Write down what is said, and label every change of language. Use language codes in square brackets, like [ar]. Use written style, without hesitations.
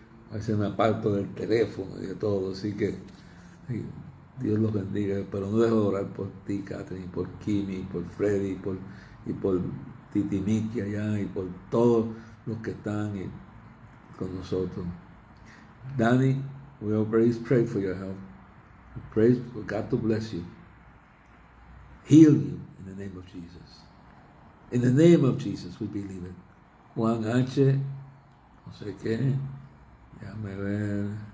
[es] A veces me aparto del teléfono y de todo, así que Dios los bendiga. Pero no dejo de orar por ti, Catherine, por Kimi, por Freddy, y por Titi Miki allá, y por todos los que están con nosotros. [en] Danny, we always pray for your help. We pray for God to bless you. Heal you in the name of Jesus. In the name of Jesus we believe it. [es] Juan H., no sé qué, déjame ver.